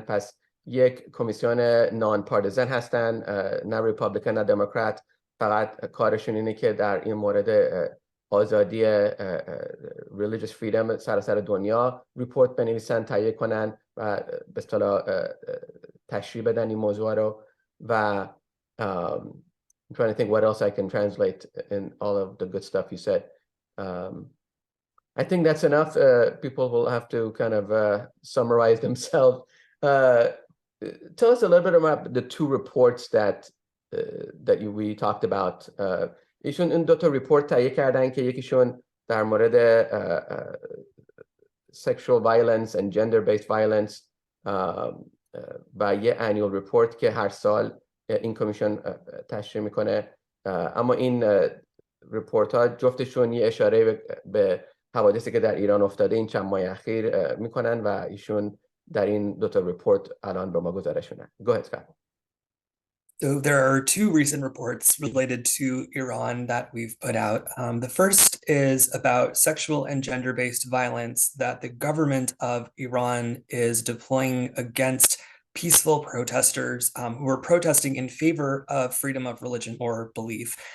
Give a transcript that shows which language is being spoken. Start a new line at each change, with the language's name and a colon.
Persian: پس یک کمیسیون نان پاردیزن هستن، نه ریپابلیکن نه دموکرات. فقط کارشون اینه که در این مورد آزادی religious freedom سراسر دنیا ریپورت بنویسن، تهیه کنن و به اصطلاح تشریح بدن این موضوع رو.
English: و I'm trying to think what else I can translate in all of the good stuff you said. I think that's enough. People will have to kind of summarize themselves. Tell us a little bit about the 2 reports that we talked about.
Persian: ایشون این 2 تا report تهیه کردن که یکیشون در مورد sexual violence and gender-based violence و یه annual report که هر سال این کمیشن تشریح میکنه. اما این report ها جفتشون یه اشاره به حوادثی که در ایران افتاده این چند ماه اخیر میکنن و ایشون در این 2 تا report الان به ما گزارش میدن.
English: Go ahead, Scott. So there are 2 recent reports related to Iran that we've put out. The first is about sexual and gender-based violence that the government of Iran is deploying against peaceful protesters who are protesting in favor of freedom of religion or belief.